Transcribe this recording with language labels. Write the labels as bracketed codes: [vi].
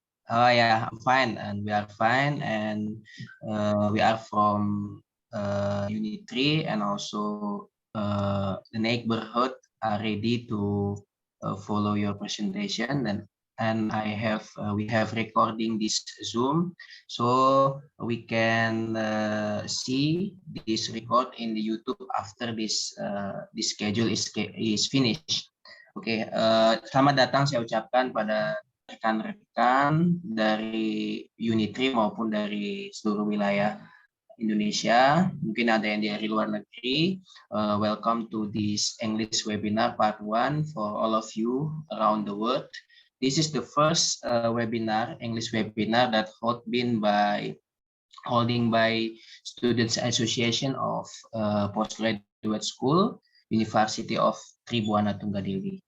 [en] Oh yeah, I'm fine, and we are fine, and we are from Unit 3, and also the neighborhood are ready to follow your presentation, and we have recording this Zoom, so we can see this record in the YouTube after this schedule is finished. [id] Oke, selamat datang saya ucapkan pada rekan-rekan dari Unit 3 maupun dari seluruh wilayah Indonesia, mungkin ada yang dari luar negeri. [en] Welcome to this English webinar part 1 for all of you around the world. This is the first English webinar that holding by Students Association of Postgraduate School, University of Tribhuwana Tunggadewi.